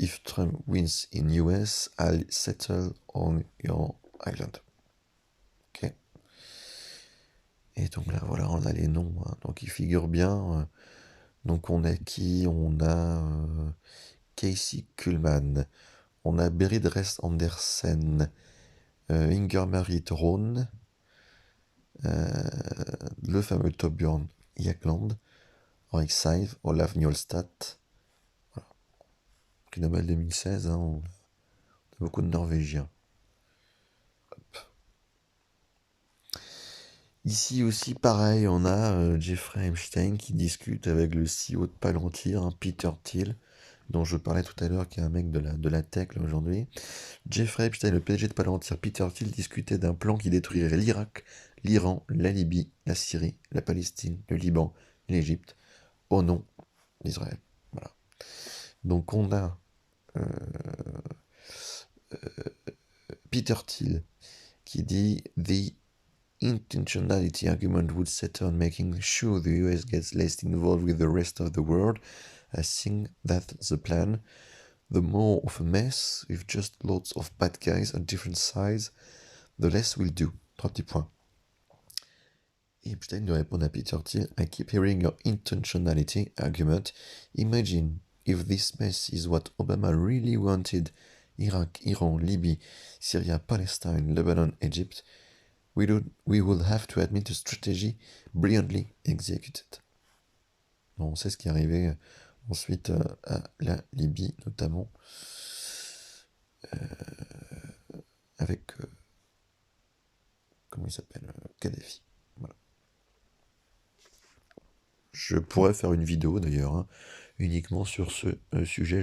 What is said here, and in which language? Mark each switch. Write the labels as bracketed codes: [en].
[en] If Trump wins in US, I'll settle on your island. Ok. [fr] Et donc là, voilà, on a les noms. Hein. Donc ils figurent bien. Donc on a qui? On a Casey Kullman. On a Berit Rest Andersen. Inger-Marie Throne. Le fameux Torbjörn Jagland. Henrik Seiv. Olaf Njolstad. Voilà. Prix Nobel 2016. Hein, on a beaucoup de Norvégiens. Ici aussi, pareil, on a Jeffrey Epstein qui discute avec le CEO de Palantir, hein, Peter Thiel, dont je parlais tout à l'heure, qui est un mec de la tech aujourd'hui. Jeffrey Epstein, le PDG de Palantir, Peter Thiel, discutait d'un plan qui détruirait l'Irak, l'Iran, la Libye, la Syrie, la Palestine, le Liban, l'Égypte, au nom d'Israël. Voilà. Donc on a Peter Thiel qui dit [en] The intentionality argument would center on making sure the US gets less involved with the rest of the world. I think that's the plan. The more of a mess, with just lots of bad guys on different sides, the less we'll do. 30 points. [fr] Et Epstein lui répond à Peter Thiel, [en] I keep hearing your intentionality argument. Imagine if this mess is what Obama really wanted. Iraq, Iran, Libye, Syria, Palestine, Lebanon, Egypt. We will have to admit a strategy brilliantly executed. [fr] On sait ce qui est arrivé ensuite à la Libye, notamment avec, comment il s'appelle, Kadhafi. Voilà. Je pourrais faire une vidéo d'ailleurs, hein, uniquement sur ce sujet.